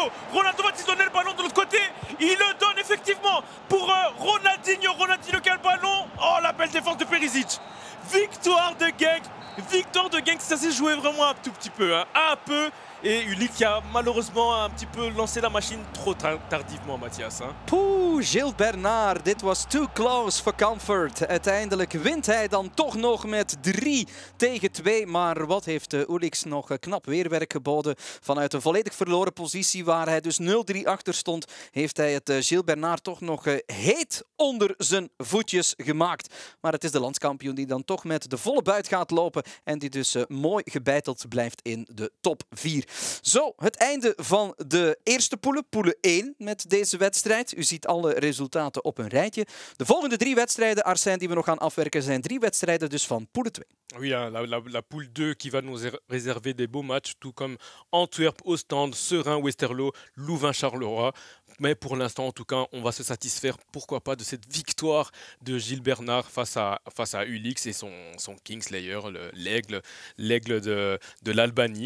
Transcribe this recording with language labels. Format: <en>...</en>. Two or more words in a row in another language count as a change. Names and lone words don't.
<fr>Ronaldo va donner le ballon de l'autre côté. Il le donne effectivement pour Ronaldinho. Ronaldinho qui a le ballon. Oh, la belle défense de Perisic. Victoire de Genk. Victoire de Genk, ça s'est joué vraiment un tout petit peu. Hein. Un peu. Et Ulick qui a malheureusement un petit peu lancé la machine trop tardivement, Mathias. Hein.</fr> <nl>Poeh, Gilles Bernard, dit was</nl> <en>too close for comfort.</en> <nl>Uiteindelijk wint hij dan toch nog met 3-2. Maar wat heeft Ulick nog knap weerwerk geboden. Vanuit een volledig verloren positie waar hij dus 0-3 achter stond, heeft hij het Gilles Bernard toch nog heet onder zijn voetjes gemaakt. Maar het is de landskampioen die dan toch met de volle buit gaat lopen. En die dus mooi gebeiteld blijft in de top 4. Zo, het einde van de eerste poelen 1 met deze wedstrijd. U ziet alle resultaten op een rijtje. De volgende 3 wedstrijden, Arsène, die we nog gaan afwerken, zijn 3 wedstrijden dus van poelen 2.</nl> <fr>Oui, la poule 2 qui va nous réserver des beaux matchs, tout comme Antwerp, Ostende, Seraing, Westerlo, Louvain, Charleroi. Mais pour l'instant, en tout cas, on va se satisfaire, pourquoi pas, de cette victoire de Gilles Bernard face à Ulick et son Kingslayer, l'aigle de l'Albanie.</fr>